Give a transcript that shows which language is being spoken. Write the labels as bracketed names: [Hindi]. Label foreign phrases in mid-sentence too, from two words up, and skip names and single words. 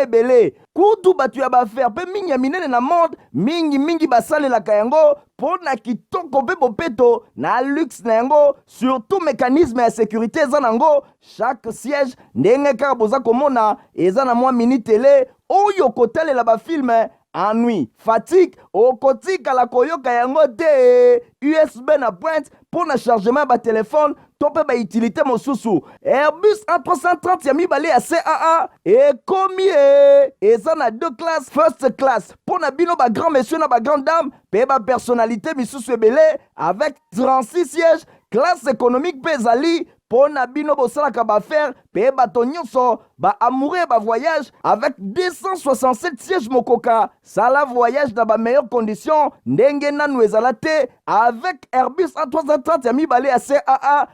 [Lingala] ebele kutu batu ya bafaire pe mingi ya minene na monde mingi basalelaka yango pona kitoko pe bopeto na luxe na yango surtout mécanisme ya sécurité eza nango [French] chaque siège [Lingala] ndenge kaka boza komona eza na mwa [French] mini télé [Lingala] oyo kotalela ba [French] film ennui, fatigue, [Lingala] okotika la koyoka yango te USB na pointe pour na chargement ba téléphone to mpe bautilité mosusu. Airbus A330 ya mibale ya CAA ekomi eza na 2 classes [English] first class [Lingala] mpo na bino [French] grand messieurs [Lingala] na [French] grand dame [Lingala] mpe personnalité misusu ebele [French] avec 36 sièges. Classe économique [Lingala] mpe ezali mpo na bino bosalaka baaffaire mpe bato nyonso baamoureux [French] voyage avec 267 sièges [Lingala] mokoka. Sala voyage na [French] meilleures conditions [Lingala] ndenge nanu ezala te avec Airbus A330 ya mibale ya CAA.